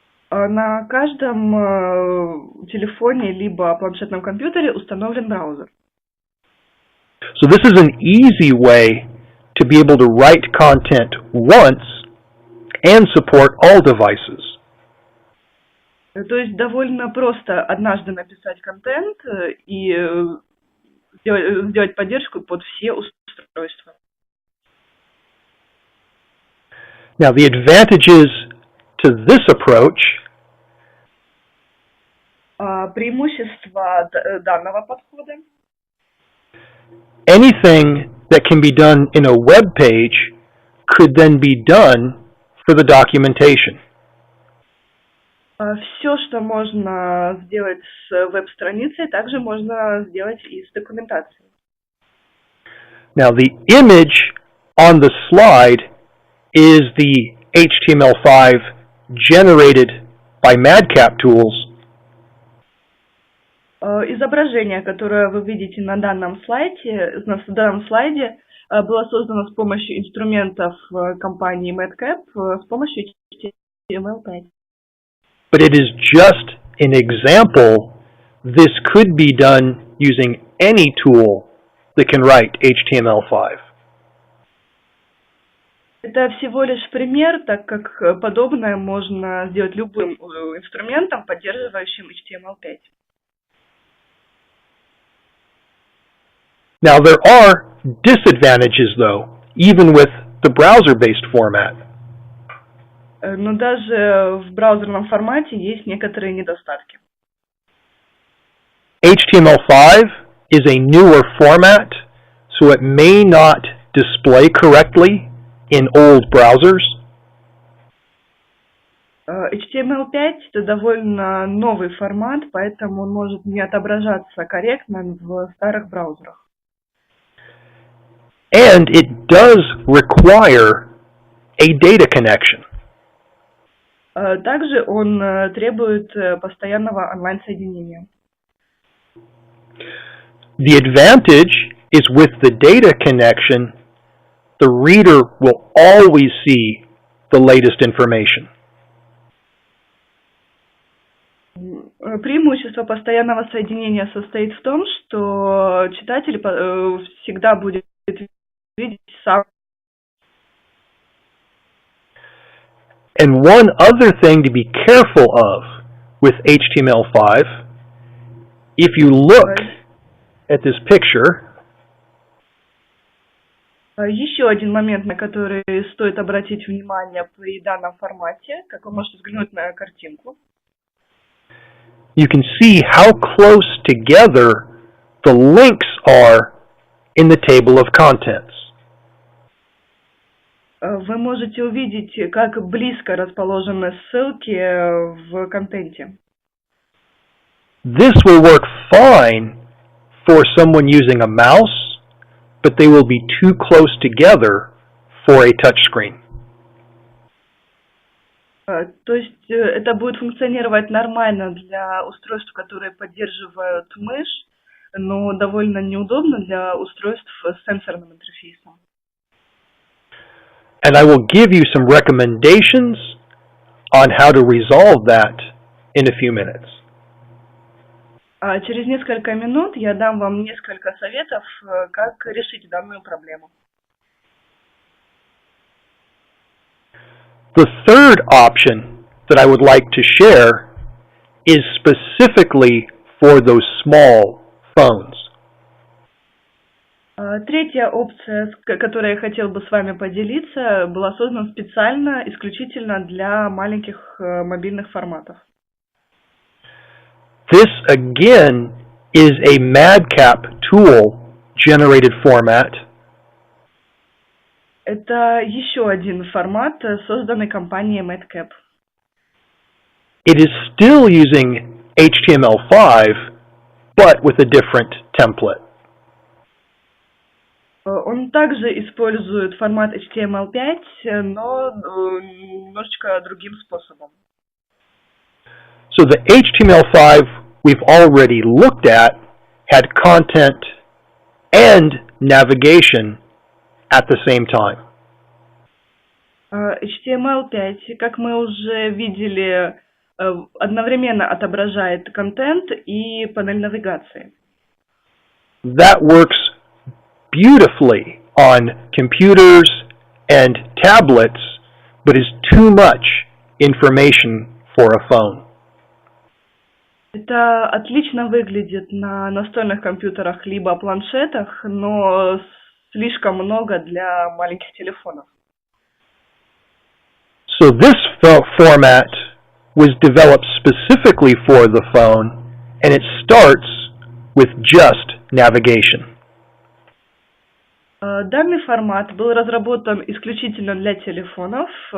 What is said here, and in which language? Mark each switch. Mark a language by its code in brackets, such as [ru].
[ru] На каждом телефоне либо планшетном компьютере установлен браузер. [en] So this is an easy way to be able to write content once and support all devices. [ru] То есть довольно просто однажды написать контент и сделать поддержку под все устройства. [en] Now the advantages to this approach [ru] преимущества данного подхода. [en] Anything that can be done in a web page could then be done for the documentation. [ru] Все, что можно сделать с веб-страницей, также можно сделать и с документацией. [en] Now the image on the slide is the HTML5 generated by MadCap tools. [ru] Изображение, которое вы видите на данном слайде, было создано с помощью инструментов компании MadCap, с помощью HTML5. [en] But it is just an example. This could be done using any tool that can write HTML5. [ru] Это всего лишь пример, так как подобное можно сделать любым инструментом, поддерживающим HTML5. [en] Now there are disadvantages though, even with the browser-based format. [ru] Но даже в браузерном формате есть некоторые недостатки. [en] HTML5 is a newer format, so it may not display correctly in old browsers. [ru] HTML5 это довольно новый формат, поэтому он может не отображаться корректно в старых браузерах. [en] And it does require a data connection. [ru] Также он требует постоянного онлайн-соединения. [en] The advantage is with the data connection, the reader will always see the latest information. [ru] Преимущество постоянного соединения состоит в том, что читатель всегда будет видеть сам. [en] And one other thing to be careful of with HTML5, if you look at this picture, [ru] еще один момент, на который стоит обратить внимание при данном формате, как вы можете взглянуть на картинку. [en] You can see how close together the links are in the table of contents. [ru] Вы можете увидеть, как близко расположены ссылки в контенте. [en] This will work fine for someone using a mouse, but they will be too close together for a touchscreen. [ru] То есть это будет функционировать нормально для устройств, которые поддерживают мышь, но довольно неудобно для устройств с сенсорным интерфейсом. [en] And I will give you some recommendations on how to resolve that in a few minutes. [ru] Через несколько минут я дам вам несколько советов, как решить данную проблему. [en] The third option that I would like to share is specifically for those small phones. [ru] Третья опция, которой я хотел бы с вами поделиться, была создана специально, исключительно для маленьких мобильных форматов. [en] This again is a MadCap tool generated format. [ru] Это еще один формат, созданный компанией MadCap. [en] It is still using HTML5, but with a different template. [ru] Он также использует формат HTML5, но немножечко другим способом. [en] So the HTML5 we've already looked at had content and navigation at the same time. [ru] HTML5, как мы уже видели, одновременно отображает контент и панель навигации. [en] That works beautifully on computers and tablets, but is too much information for a phone. [ru] Это отлично выглядит на настольных компьютерах либо планшетах, но слишком много для маленьких телефонов. [en] So this format was developed specifically for the phone, and it starts with just navigation. [ru] Данный формат был разработан исключительно для телефонов.